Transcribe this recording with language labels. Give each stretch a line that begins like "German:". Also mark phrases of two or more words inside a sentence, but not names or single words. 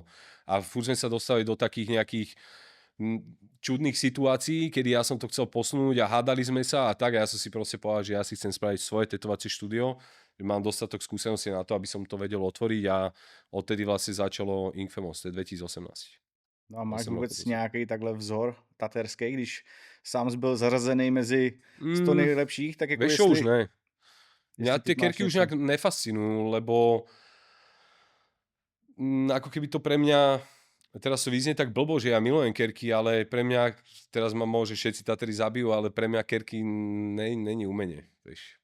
Slovak: A furt sme sa dostali do takých nejakých čudných situácií, kedy ja som to chcel posunúť a hádali sme sa a tak, a ja som si proste povedal, že ja si chcem spraviť svoje tetovacie štúdio, že mám dostatok skúseností na to, aby som to vedel otvoriť, a odtedy vlastne začalo Inkfamous, to je 2018.
Czech: No a máš
Slovak: 8
Czech: vůbec
Slovak: rokov.
Czech: nějaký takhle vzor taterský, když sám byl zařazený mezi 100 Mm, nejlepších, tak jako
Slovak: Vieš čo, už ne. Mňa
Czech: jestli
Slovak: tie
Czech: teď máš
Slovak: kerky už
Czech: něco.
Slovak: nejak nefascinujú, lebo ako keby to pre mňa, teraz to vyznie tak blbo, že ja milujem kerky, ale pre mňa, teraz ma môže všetci Tateri zabijú, ale pre mňa kerky není umenie, vieš.